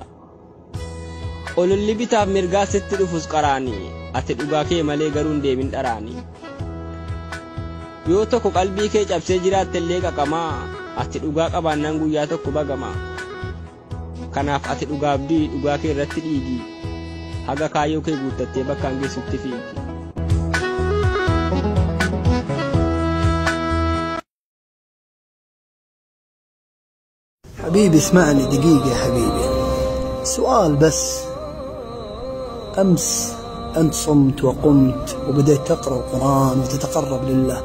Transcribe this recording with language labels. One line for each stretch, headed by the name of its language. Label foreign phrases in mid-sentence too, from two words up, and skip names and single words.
Oromo: Ololli bitaaf mirgaa sitti dhufus qaraanii ati dhugaa kee malee garuu hin deemin dharaanii. Yoo tokko qalbii kee cabsee jiraatte illee qaqamaa ati dhugaa qabaannaan guyyaa tokko bagamaa. Kanaaf ati dhugaabdii dhugaa kee irratti dhiigi haga kaayyoo kee guuttattee bakkaan geessutti fiigi.
Arabic: حبيبي اسمعني دقيقة يا حبيبي، سؤال بس. أمس أنت صمت وقمت وبدأت تقرأ القرآن وتتقرب لله.